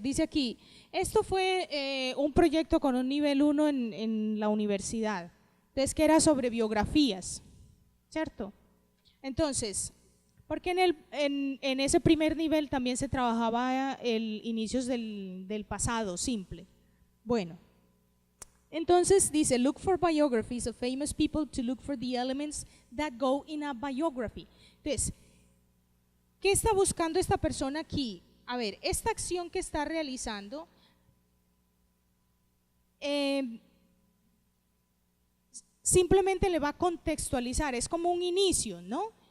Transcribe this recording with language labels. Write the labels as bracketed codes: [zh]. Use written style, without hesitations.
[es] Dice aquí, esto fue un proyecto con un nivel 1 en la universidad. Entonces, que era sobre biografías, ¿cierto? Entonces, porque en ese primer nivel también se trabajaba inicios del pasado simple. Bueno, entonces dice, [en] look for biographies of famous people to look for the elements that go in a biography. [es] Entonces, ¿qué está buscando esta persona aquí? A ver, esta acción que está realizando, simplemente le va a contextualizar, es como un inicio, ¿no?